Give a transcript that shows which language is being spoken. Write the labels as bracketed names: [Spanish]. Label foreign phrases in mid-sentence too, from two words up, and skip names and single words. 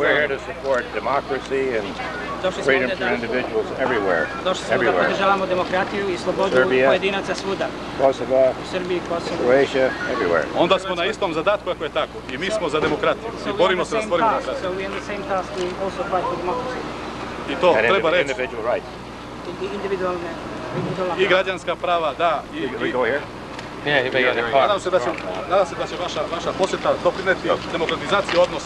[English] We're here to support democracy and freedom for individuals everywhere. [Serbian] Došli smo da podržavamo demokratiju i slobodu pojedinaca svuda. Kosova, U Srbiji, Kosovo, [English] Croatia, everywhere. [Serbian] Onda smo na istom zadatku ako je tako. I mi smo za demokratiju. I borimo se da stvorimo demokratiju. [English] So we in the same task, we also fight for democracy. [Serbian] I to treba reći. [English] Individual rights. [Serbian] I građanska prava, da. [English] We go here? [Serbian] Nadam se da će vaša posjeta doprineti demokratizaciji odnosa.